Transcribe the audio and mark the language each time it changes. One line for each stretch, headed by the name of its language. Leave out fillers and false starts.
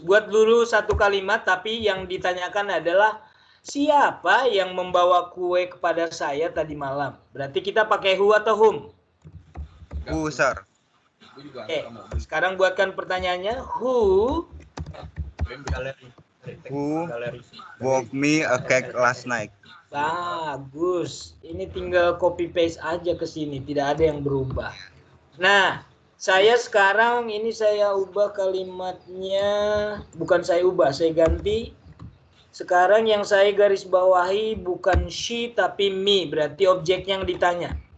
Indonesian: Buat dulu satu kalimat, tapi yang ditanyakan adalah siapa yang membawa kue kepada saya tadi malam? Berarti kita pakai who atau whom?
English: Who, Sir.
Indonesian: Oke, sekarang buatkan pertanyaannya.
English: Who bought me a cake last night?
Indonesian: Bagus. Ini tinggal copy paste aja ke sini, tidak ada yang berubah. Nah, saya sekarang ini saya ubah kalimatnya, bukan saya ubah, saya ganti. Sekarang yang saya garis bawahi bukan she tapi me, berarti objeknya yang ditanya.